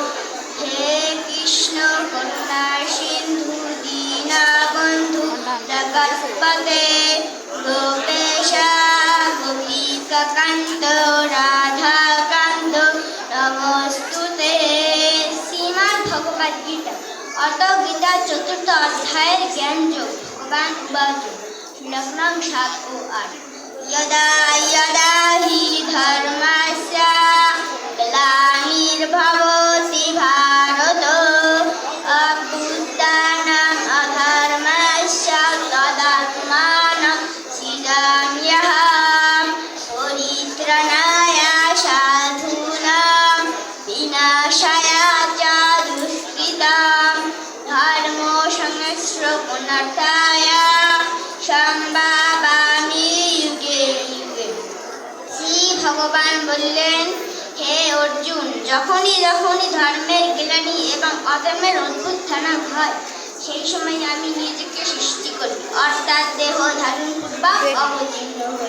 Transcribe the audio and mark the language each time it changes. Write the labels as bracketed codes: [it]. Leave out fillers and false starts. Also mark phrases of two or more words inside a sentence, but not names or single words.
[sa] হে কৃষ্ণ করুণা সিন্ধু দীনবন্ধু জগৎপতে গোপেশ গোপিকাকান্ত রাধাকান্ত নমস্তুতে। [bn] শ্রীমদ্ ভগবদ গীতা অত গীতা চতুর্থ অধ্যায়ের জ্ঞান যোগ। ভগবান উবাচ শ্লোক 7 ও 8। [sa] यदा यदा हि धर्मस्य ग्लानिर्भवति भारत अभ्युत्थानम् अधर्मस्य तदात्मानं सृजाम्यहं परित्राणाय साधूनां विनाशाय च दुष्कृतां धर्मो संरक्षणार्थाय সম্ভাবামি যুগে যুগে। [bn] শ্রী ভগবান বললেন, হে অর্জুন, যখনই যখনই ধর্মের গ্লানি এবং অধর্মের অভ্যুত্থান হয়, সেই সময় আমি নিজেকে সৃষ্টি করি, অর্থাৎ দেহ ধারণ পূর্বক অবতীর্ণ হই।